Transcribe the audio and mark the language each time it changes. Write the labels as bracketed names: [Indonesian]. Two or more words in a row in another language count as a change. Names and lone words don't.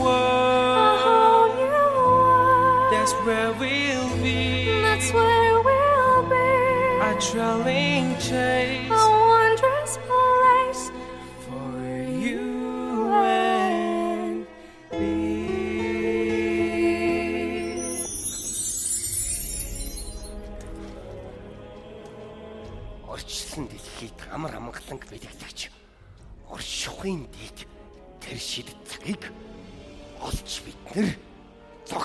[English] world. whole new world, That's where we'll be. that's where we'll be. A trailing chase A wondrous place for you and me. [Mongolian] Орчлон дэлхийд амар амгаланг бэлэгдэж оршихуйн дэд тэр шид цагийг олж бид нар